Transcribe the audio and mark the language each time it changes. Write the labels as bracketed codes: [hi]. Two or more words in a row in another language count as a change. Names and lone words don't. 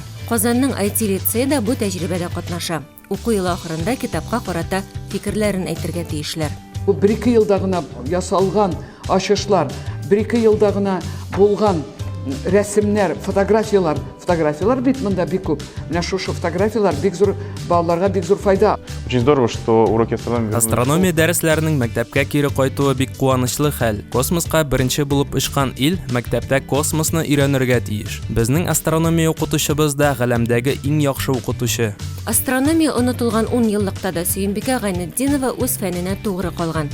[tt] Казанның IT-лицейда бу тәҗрибәдә катнаша. Уку елы ахырында китапка карата фикерләрен әйтергә тиешләр. Бу 1-2 елда гына ясалган ачышлар, 1-2 елда гына булган рәсемнәр, фотографиялар бит монда бик күп. Менә шушы фотографиялар бик зур балаларга бик зур файда. [ru] Очень здорово, что уроки астрономии. [tt] Астрономия дәресләренең мәктәпкә кире кайтуы бик куанычлы хәл. Космоска беренче булып очкан ил мәктәптә космосны өйрәнергә тиеш. Безнең астрономия укытучыбыз да галәмдәге иң яхшы укытучы. Астрономия онытылган 10 еллыкта да Сөембикә Гайнетдинова үз фәненә тугры калган.